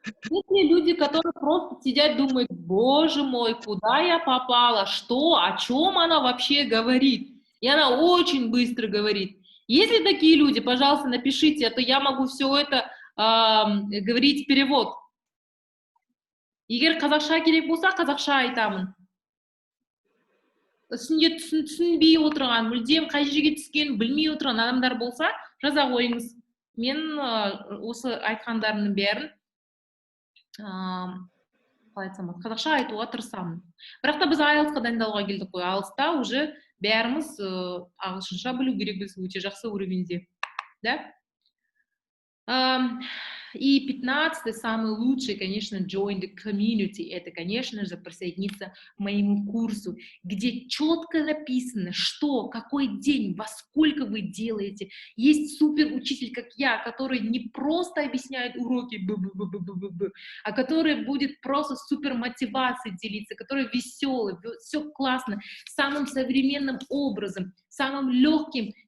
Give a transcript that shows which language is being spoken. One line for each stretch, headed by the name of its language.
Russian: Есть люди, которые просто сидят, думают, боже мой, куда я попала, что, о чем она вообще говорит. И она очень быстро говорит. Если такие люди, пожалуйста, напишите, а то я могу все это говорить перевод.
Kazakh: Егер қазақша керек болса, қазақша айтамын. Түсінбей отырған, мүлдем қай жерге түскен білмей отырған адамдар болса, жаза қойыңыз. Мен осы айтқандарымның бәрін қалай айтсам болады, қазақша айтуға тырысамын. Бірақ та біз IELTS-қа дайындалуға келдік қой. IELTS-та уже бәріміз ағылшынша білу керекпіз, өте жақсы уровеньде. Да?
Russian: Ам, И 15 самый лучший, конечно,
English: join the community.
Russian: Это, конечно же, присоединиться к моему курсу, где четко написано, что, какой день, во сколько вы делаете. Есть супер учитель, как я, который не просто объясняет уроки, а который будет просто супер мотивацией делиться, который веселый, все классно, самым современным образом, самым легким.